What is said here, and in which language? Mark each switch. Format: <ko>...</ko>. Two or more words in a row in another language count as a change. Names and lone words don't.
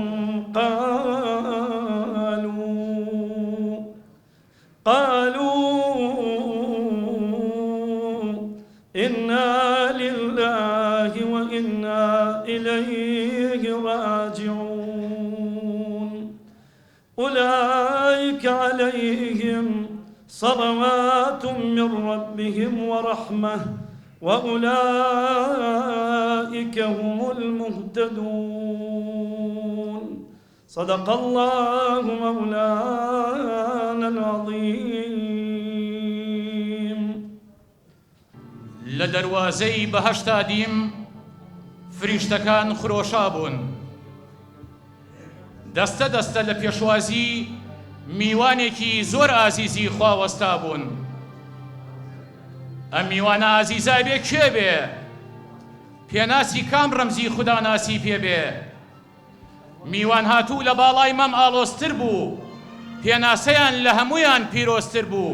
<ar>قالوا إنا لله وإنا إليه راجعون أولئك عليهم صلوات من ربهم ورحمة وأولئك هم المهتدون صدق الله مولانا العظيم</ar> <ckb>لدروازەی بەهەشتا دیم فریشتەکان خرۆشا بوون دەستە دەستە لە پێشوازی میوانێکی زۆر ئازیزی خواوەستا بوون ئەم میوانە ئازیزای بێ کێ بێ پێناسی کام ڕەمزی خوداناسی پێ بێ میوان هاتوو لە باڵای مەم ئاڵۆستر بوو پێناسەیان لە هەمویان پیرۆزتر بوو.</ckb>